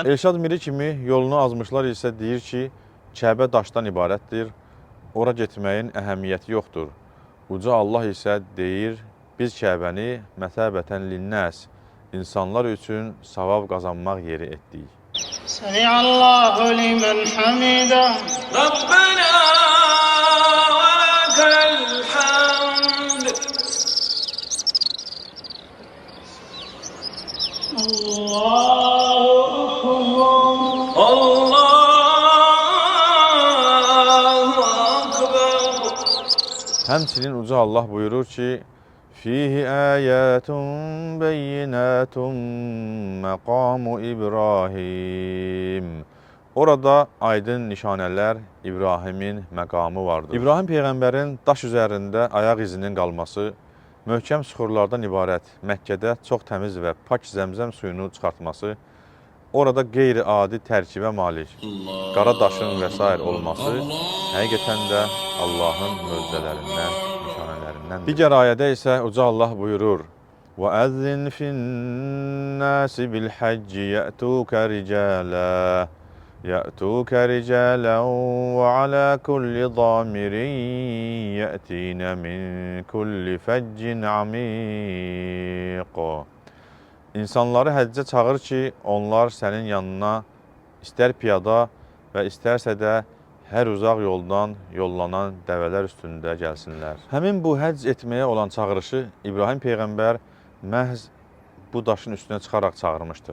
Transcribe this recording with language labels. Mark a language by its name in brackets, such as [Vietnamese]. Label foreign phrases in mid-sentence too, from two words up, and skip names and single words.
[Azerbaijani] Elşad Miri kimi yolunu azmışlar isə deyir ki, Kəbə daşdan ibarətdir, ora getməyin əhəmiyyəti yoxdur. Uca Allah isə deyir, biz Kəbəni [Arabic] مثابة للناس, [Azerbaijani] insanlar üçün savab qazanmaq yeri etdik. [Arabic] سمع الله لمن حمده. ربنا ولك الحمد. الله أكبر. الله أكبر. [Azerbaijani] Həmçinin Uca Allah buyurur ki, [Arabic] فيه آيات بينات مقام إبراهيم. [Azerbaijani] Orada aydın nişanələr İbrahimin məqamı vardır. İbrahim Peyğəmbərin daş üzərində ayaq izinin qalması, möhkəm süxurlardan ibarət Məkkədə çox təmiz və pak zəmzəm suyunu çıxartması, orada qeyri-adi tərkibə malik qara daşın və s. olması həqiqətən də Allahın möcüzələrindən, nişanələrindən. Digər ayədə isə Uca Allah buyurur: [Arabic] وَأَذِّنْ فِي النَّاسِ بِالْحَجِّ يَأْتُوكَ رِجَالًا وَعَلَى كُلِّ ضَامِرٍ يَأْتِينَ مِنْ كُلِّ فَجٍّ عَمِيقٍ. [Azerbaijani] İnsanları həccə çağır ki, onlar sənin yanına istər piyada və istərsə də hər uzaq yoldan yollanan dəvələr üstündə gəlsinlər. Həmin bu həcc etməyə olan çağırışı İbrahim Peyğəmbər məhz bu daşın üstünə çıxaraq çağırmışdır.